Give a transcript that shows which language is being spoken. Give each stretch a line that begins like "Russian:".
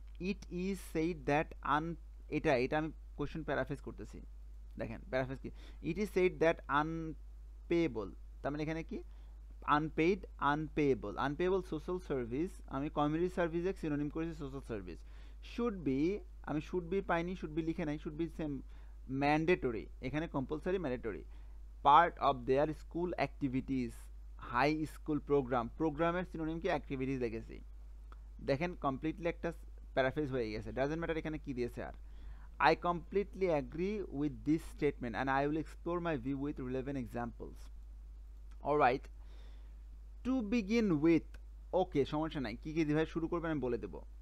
English: it is said that
Bangla: এটা আমি question paraphrase করতেছি, দেখেন প্যারাফ্রেজ কি, ইট ইজ সেইড দ্যাট আনপেয়েবল, তার মানে এখানে কি আনপেইড আনপেয়েবল সোশ্যাল সার্ভিস, আমি কমিউনিটি সার্ভিসে সিনোনিম করেছি সোশ্যাল সার্ভিস, শুড বি, আমি শুড বি পাইনি, শুড বি লিখে নাই, শুড বি সেম ম্যান্ডেটরি, এখানে compulsory mandatory, part of their school activities, high school প্রোগ্রামের সিনোনিম কি অ্যাক্টিভিটিস লিখেছি। দেখেন কমপ্লিটলি একটা প্যারাফ্রেজ হয়ে গেছে,
English: doesn't matter
Bangla: এখানে কি দিয়েছে আর।
English: I completely agree with this statement and I will explore my view with relevant examples. Alright, to begin with, okay
Bangla: সমস্যা নাই, কি ভাবে শুরু করবেন আমি বলে দেব।